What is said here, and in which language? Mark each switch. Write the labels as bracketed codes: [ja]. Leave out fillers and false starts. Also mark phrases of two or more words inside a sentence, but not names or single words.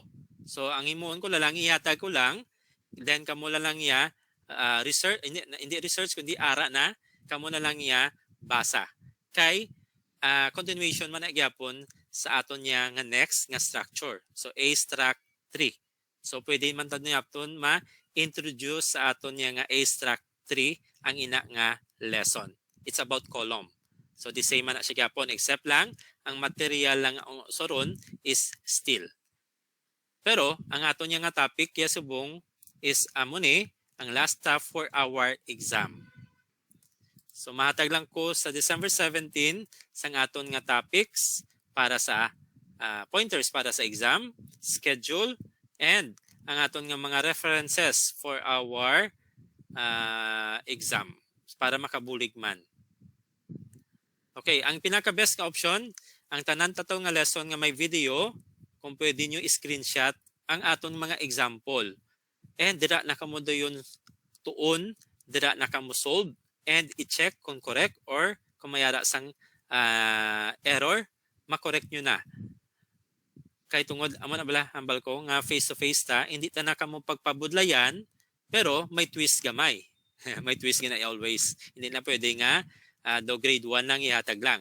[hil] So ang imuon ko lang, ihatag ko lang, then kamo lang iya research, hindi research kundi ara na, kamo na lang iya basa. Kay continuation man na gyapon sa aton niya nga next nga structure. So Struct 3. So pwede man tad yapon ma-introduce sa aton niya nga Struct 3 ang ina nga lesson. [en] It's about column. So the same [hil] man na siya gyapon except lang ang material lang ang soron is steel. Pero ang aton niya nga topic kaya subong is amo ni ang [en] last stop for our exam. [hil] So mahatag lang ko sa December 17 sang aton nga topics para sa pointers para sa exam, schedule, and ang aton nga mga references [en] for our exam [hil] para makabulig man. Okay, ang pinaka-best nga option, ang tanan tato nga lesson nga may video, kung pwede nyo screenshot ang aton mga example. And dira na kamo yun tuon, dira na kamo solve, and i-check kung [en] correct or [hil] kung mayara sang error, makorek nyo na. Kay tungod, amo na bala, hambal ko, nga face-to-face ta, hindi ta na kamo pagpabudlayan, pero may twist gamay. May twist gina always. Hindi na pwede nga, do grade 1 lang ihatag lang.